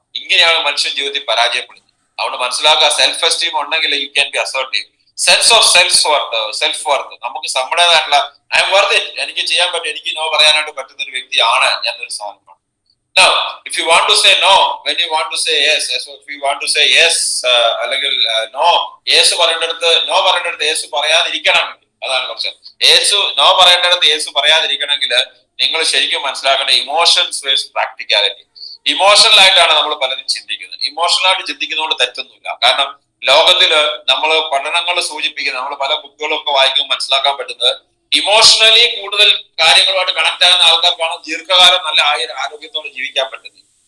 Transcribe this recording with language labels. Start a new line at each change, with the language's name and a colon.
Malayalam: ഇങ്ങനെയാണ് മനുഷ്യൻ ജീവിതത്തിൽ പരാജയപ്പെടുന്നത്. അതുകൊണ്ട് മനസ്സിലാക്കുക, സെൽഫ് എസ്റ്റീം ഉണ്ടെങ്കിൽ
English: You can be assertive.
Malayalam: Sense of self worth, നമുക്ക് നമ്മുടേതായിട്ടുള്ള
English: I'm worth it,
Malayalam: എനിക്ക് ചെയ്യാൻ പറ്റും, എനിക്ക് നോ പറയാനായിട്ട് പറ്റുന്ന ഒരു വ്യക്തിയാണ് ഞാൻ ഒരു സാധനമാണ്.
English: Now, if you want to say no, when you want to say yes, so if you want to say yes,
Malayalam: അല്ലെങ്കിൽ no, യേശു പറയേണ്ടടുത്ത് നോ പറയേണ്ടടുത്ത് യേശു പറയാതിരിക്കണം. അതാണ് കുറച്ച് നോ പറയേണ്ടടുത്ത് യേശു പറയാതിരിക്കണമെങ്കിൽ നിങ്ങൾ ശരിക്കും മനസ്സിലാക്കേണ്ട ഇമോഷൻസ് വേഴ്സ് പ്രാക്ടിക്കാലിറ്റി. ഇമോഷണൽ ആയിട്ടാണ് നമ്മൾ പലരും ചിന്തിക്കുന്നത്. ഇമോഷണലായിട്ട് ചിന്തിക്കുന്നതുകൊണ്ട് തെറ്റൊന്നുമില്ല. കാരണം ലോകത്തില് നമ്മൾ പഠനങ്ങൾ സൂചിപ്പിക്കുന്നത്, നമ്മൾ പല ബുക്കുകളൊക്കെ വായിക്കുമ്പോൾ മനസ്സിലാക്കാൻ പറ്റുന്നത് ഇമോഷണലി കൂടുതൽ കാര്യങ്ങളുമായിട്ട് കണക്ട് ആകുന്ന ആൾക്കാർക്കാണ് ദീർഘകാലം നല്ല ആരോഗ്യത്തോടെ ജീവിക്കാൻ പറ്റുന്നത്.